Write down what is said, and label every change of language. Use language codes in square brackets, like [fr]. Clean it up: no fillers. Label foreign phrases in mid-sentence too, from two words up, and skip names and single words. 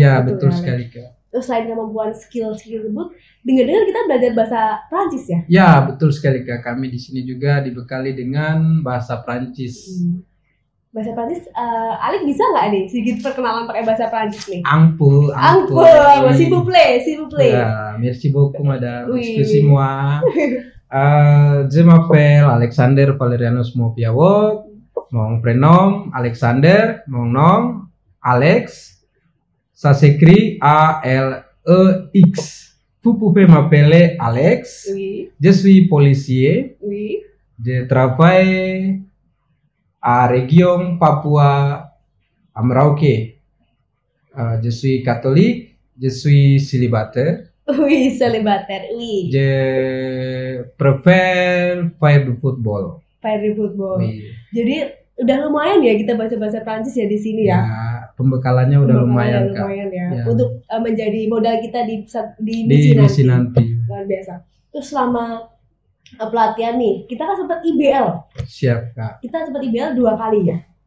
[id] Iya betul sekali Kak. Terus selain kemampuan skill tersebut, dengar-dengar kita belajar bahasa Prancis ya? Ya betul sekali Kak. Kami di sini juga dibekali dengan bahasa Prancis. Bahasa Prancis, Alex bisa nggak nih sedikit perkenalan pakai bahasa Prancis nih? [fr] Angpu, s'il vous plaît. Ya, merci beaucoup madame. Excusez-moi. Je m'appelle Alexander Valerianus Mopiawok. Mon prénom Alexander, mon nom Alex. Ça s'écrit A-L-E-X. Vous pouvez m'appeler Alex. Oui. Je suis policier. Oui. Je travaille à région Papua à Merauke. Je suis catholique. Je suis célibataire. Oui, célibataire. Oui. Je préfère faire du football. Faire du football. Oui. [id] Jadi udah lumayan ya kita bahasa Prancis ya di sini ya. Pembekalannya udah lumayan Kak. Ya. Untuk menjadi modal kita di misi nanti. Luar biasa. Terus selama pelatihan nih, kita kan sempat IBL. Siap Kak. Kita sempat IBL 2 kali ya.